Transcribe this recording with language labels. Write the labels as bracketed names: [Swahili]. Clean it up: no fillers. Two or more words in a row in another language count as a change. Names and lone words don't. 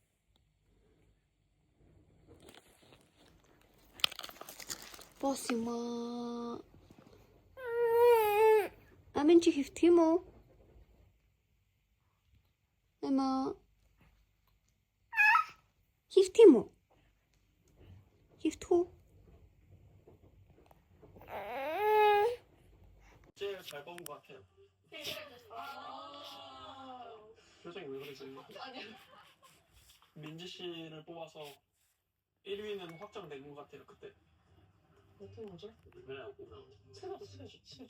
[Mongolian] Бос юм аа. Амин чи хэвтэх юм уу? Эмаа. Хэвтэх юм уу? Хэвтэх үү? [Korean] 제일 잘 뽑은 것 같아요. 표정이 왜 그러세요? 민지 씨를 뽑아서 1위는 확정된 것 같아요. 그때. 어떤 거죠? 새가도 친해져.